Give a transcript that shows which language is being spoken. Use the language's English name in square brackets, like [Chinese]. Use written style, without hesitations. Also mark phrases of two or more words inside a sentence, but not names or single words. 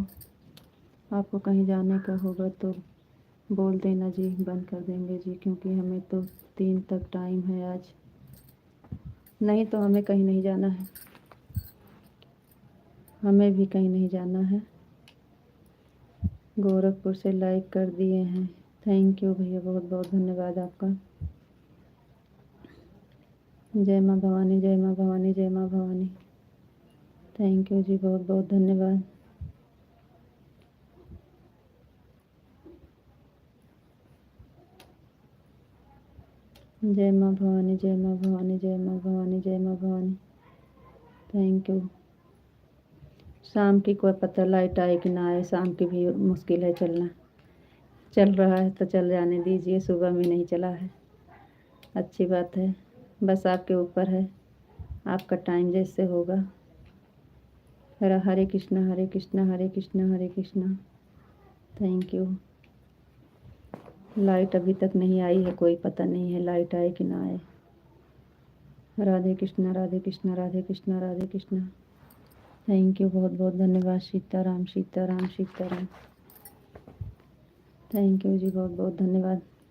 [Hindi] आपको कहीं जाने का होगा तो बोल देना जी, बंद कर देंगे जी, क्योंकि हमें तो 3 तक टाइम है आज। नहीं तो हमें कहीं नहीं जाना है, हमें भी कहीं नहीं जाना है। गोरखपुर से लाइक कर दिए हैं, [English] thank you [Hindi] भैया, बहुत बहुत धन्यवाद आपका। जय माँ भवानी, जय माँ भवानी, जय माँ भवानी। [English] thank you [Hindi] जी, बहुत बहुत धन्यवाद। जय माँ भवानी, जय माँ भवानी, जय माँ भवानी, जय माँ भवानी। [English] thank you. [Hindi] शाम की कोई पता लाइट आए कि ना आए, शाम की भी मुश्किल है चलना। चल रहा है तो चल जाने दीजिए, सुबह में नहीं चला है, अच्छी बात है। बस आपके ऊपर है, आपका टाइम जैसे होगा। हरे कृष्णा, हरे कृष्णा, हरे कृष्णा, हरे कृष्णा। [English] thank you. [Hindi] लाइट अभी तक नहीं आई है, कोई पता नहीं है लाइट आए कि ना आए। राधे कृष्णा, राधे कृष्णा, राधे कृष्णा, राधे कृष्णा। [English] thank you, [Hindi] बहुत बहुत धन्यवाद। सीताराम, सीताराम, सीताराम। [English] thank you [Hindi] जी, बहुत बहुत धन्यवाद।